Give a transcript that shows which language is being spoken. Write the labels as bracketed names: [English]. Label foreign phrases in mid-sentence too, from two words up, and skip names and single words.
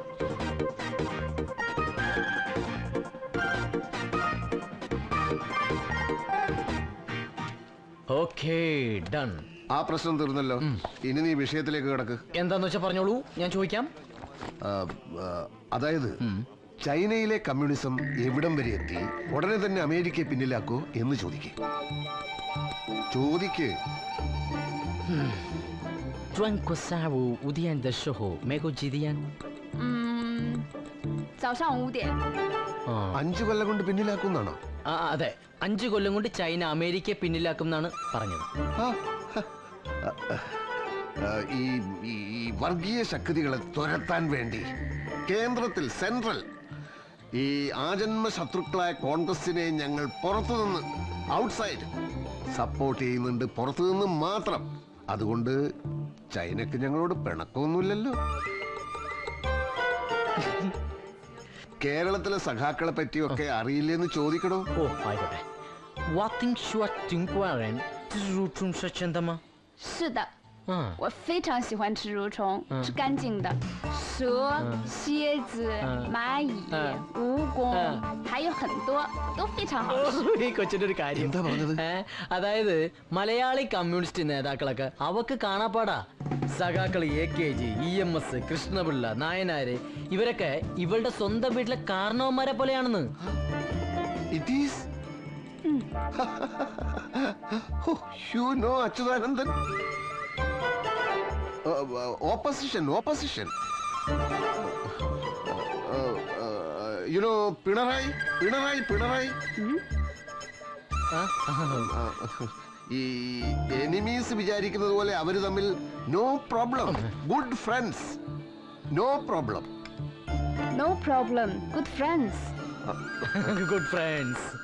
[English] Okay, done. [Malayalam] ആ പ്രശ്നം തീർന്നല്ലോ. ഇനി നീ വിഷയത്തിലേക്ക് കിടക്ക്. എന്താന്ന് വെച്ചാ പറഞ്ഞോളൂ, ഞാൻ ചോദിക്കാം. അതായത് ചൈനയിലെ കമ്മ്യൂണിസം എവിടം വരെ എത്തി? ഉടനെ തന്നെ അമേരിക്കയെ പിന്നിലാക്കോ എന്ന് ചോദിക്കേ. ചോദിക്ക്. [Chinese] 转过下午5点的时候，美国几点？早上5点。 [Malayalam] 5 കൊല്ലം കൊണ്ട് പിന്നിലാക്കുന്നാണോ? അതെ, 5 കൊല്ലം കൊണ്ട് ചൈന അമേരിക്കയെ പിന്നിലാക്കും എന്നാണ് പറഞ്ഞത്. ഈ വർഗീയ ശക്തികളെ തുരത്താൻ വേണ്ടി കേന്ദ്രത്തിൽ സെൻട്രൽ ഈ ആജന്മ ശത്രുക്കളായ കോൺഗ്രസിനെ ഞങ്ങൾ പുറത്തുനിന്ന് [English] outside support [Malayalam] ചെയ്യുന്നുണ്ട്. പുറത്തുനിന്ന് മാത്രം. അതുകൊണ്ട് ചൈനക്ക് ഞങ്ങളോട് പിണക്കമൊന്നുമില്ലല്ലോ. കേരളത്തിലെ സഖാക്കളെ പറ്റിയൊക്കെ അറിയില്ലെന്ന് ചോദിക്കണോ? ഓ, ആയിക്കോട്ടെ. [Chinese] 我听说中国人蛀虫是真的吗？是的，我非常喜欢吃蠕虫，是干净的。蛇、蝎子、蚂蚁、蜈蚣，还有很多，都非常好吃。 [Malayalam] ഈ കൊച്ചിന്റെ ഒരു കാര്യം എന്താ പറഞ്ഞത്? അതായത് മലയാളി കമ്മ്യൂണിസ്റ്റ് നേതാക്കളൊക്കെ അവക്ക് കാണാപ്പാടാ. സഖാക്കൾ AKG, EMS, കൃഷ്ണപിള്ള, നായനാര് ഇവരൊക്കെ ഇവളുടെ സ്വന്തം വീട്ടിലെ കാരണവന്മാരെ പോലെയാണെന്ന്. [English] It is you know അച്യുതാനന്ദൻ. ഓപ്പോസിഷൻ you know പിണറായി. [Malayalam] ഈ എനിമീസ് വിചാരിക്കുന്നത് പോലെ അവര് തമ്മിൽ [English] no problem. Good friends. No problem. No problem, good friends. Good friends.